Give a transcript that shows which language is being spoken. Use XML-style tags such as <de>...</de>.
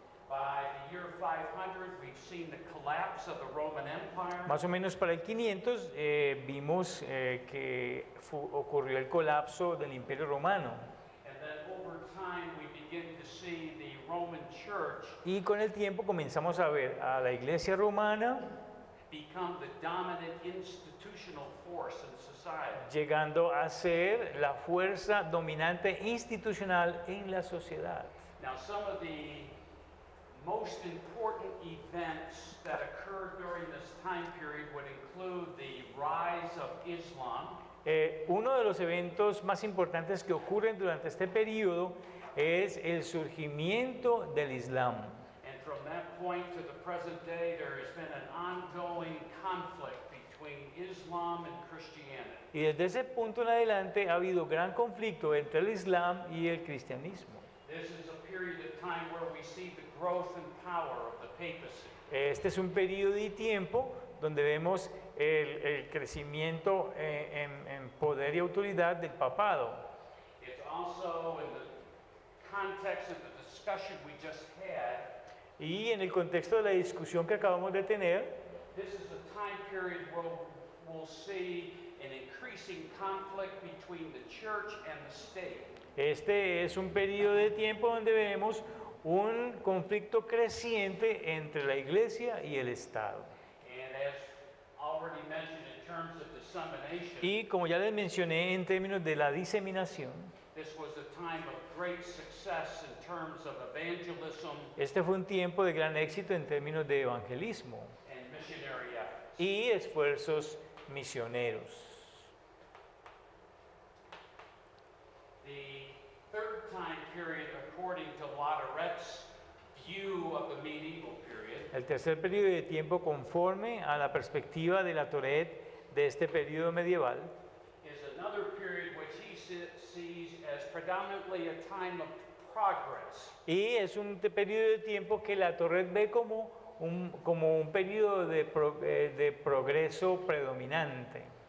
<en>By the year 500, we've seen the collapse of the Roman Empire.</en> <es>Más o menos para el 500 vimos que ocurrió el colapso del Imperio Romano.</es> <en>And then over time, we begin to see the Roman Church</en> <es>Y con el tiempo comenzamos a ver a la Iglesia Romana</es> <en>become the dominant institutional force in society.</en> <es>llegando a ser la fuerza dominante institucional en la sociedad.</es> <en>Now, some of the most important events that occurred during this time period would include the rise of Islam,</en> <es>Uno de los eventos más importantes que ocurren durante este periodo es el surgimiento del Islam.</es> <en>and from that point to the present day, there has been an ongoing conflict between Islam and Christianity.</en> <es>Y desde ese punto en adelante ha habido gran conflicto entre el Islam y el cristianismo.</es> <en>This is a period of time where we see the growth and power of the papacy.</en> <es>Este es un periodo de tiempo donde vemos el crecimiento en poder y autoridad del papado.</es> <en>It's also in the context of the discussion we just had.</en> <es>Y en el contexto de la discusión que acabamos de tener,</es> <en>This is a time period where we'll see an increasing conflict between the church and the state.</en> <es>este es un periodo de tiempo donde vemos un conflicto creciente entre la iglesia y el Estado.</es> <en>And as already mentioned in terms of dissemination,</en> <es>Y como ya les mencioné en términos de la diseminación,</es> <en>this was a time of great success in terms of evangelism</en> <es>este fue un tiempo de gran éxito en términos de evangelismo</es> <en>and missionary efforts.</en> <es>y esfuerzos misioneros.</es> <en>The third time period, according to Latoret's view of the medieval period,</en> <es>El tercer periodo de tiempo conforme a la perspectiva de la Toret de este periodo medieval</es> <en>is another period which he sees as predominantly a time of progress.</en> <es>y es un periodo de tiempo que la Toret ve como un periodo de progreso predominante.</es>